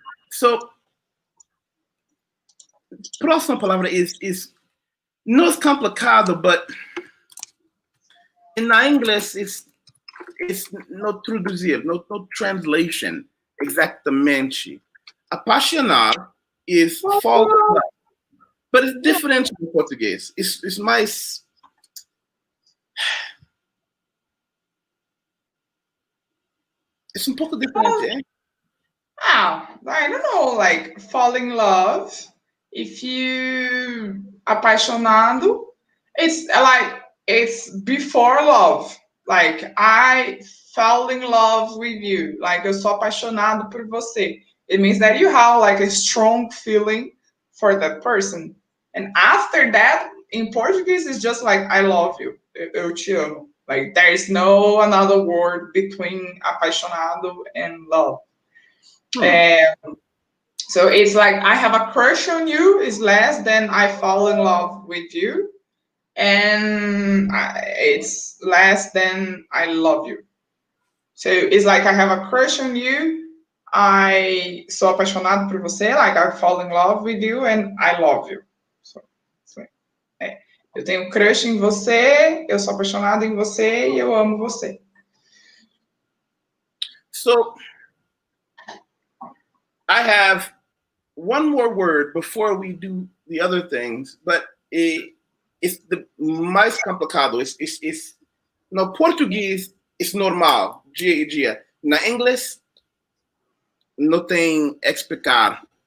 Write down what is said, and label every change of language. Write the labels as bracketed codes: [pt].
[en] So, [pt] próxima palavra não é complicado, [en] but in English it's no [pt] traduzir, [en] no translation [pt] exactamente. [en] Apaixonar is fall in love, but it's different in português. It's [pt] mais it's um pouco diferente, [en] I don't know, like fall in love. If you apaixonado, it's like it's before love. Like I fell in love with you. Like [pt] eu sou apaixonado por você. [en] It means that you have like a strong feeling for that person. And after that, in Portuguese, it's just like I love you. [pt] Eu te amo. [en] Like there is no another word between apaixonado and love. So it's like I have a crush on you is less than I fall in love with you, and it's less than I love you. So it's like I have a crush on you, I [pt] sou apaixonado por você, [en] like I fall in love with you, and I love you. So [pt] eu tenho crush em você, eu sou apaixonado em você e eu amo você. [en] So I have one more word before we do the other things, but it's the [pt] mais complicado. [en] It's [pt] no português [en] it's normal, [pt] dia a dia. Na inglês não tem explicar.